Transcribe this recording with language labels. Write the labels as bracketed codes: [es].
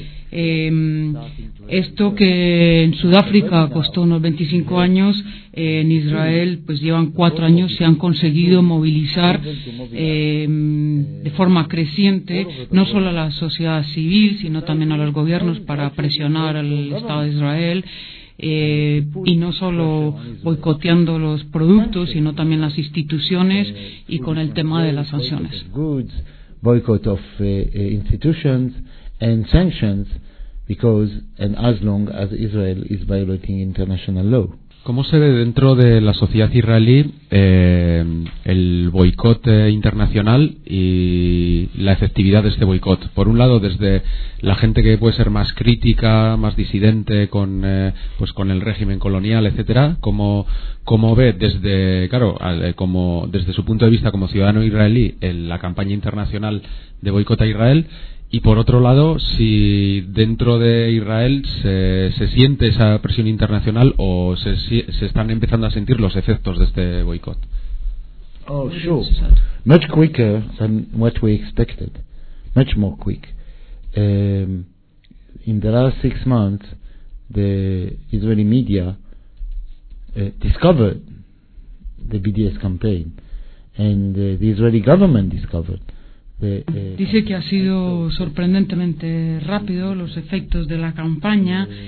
[es] Esto que en Sudáfrica costó unos 25 años, en Israel pues llevan 4 años, se han conseguido movilizar de forma creciente no solo a la sociedad civil sino también a los gobiernos para presionar al Estado de Israel. Y no solo boicoteando los productos, sino también las instituciones y con el tema de las sanciones. [en] Boycott of institutions and sanctions because and as long as Israel is violating international law. [es] ¿Cómo se ve dentro de la sociedad israelí el boicot internacional y la efectividad de este boicot? Por un lado, desde la gente que puede ser más crítica, más disidente con el régimen colonial, etcétera, ¿cómo ve desde, claro, como desde su punto de vista como ciudadano israelí en la campaña internacional de boicot a Israel? Y por otro lado, si dentro de Israel se siente esa presión internacional o se están empezando a sentir los efectos de este boicot. [en] Oh, sure. Much quicker than what we expected. Much more quick. In the last 6 months, the Israeli media discovered the BDS campaign and the Israeli government discovered. [es] Dice que ha sido sorprendentemente rápido los efectos de la campaña.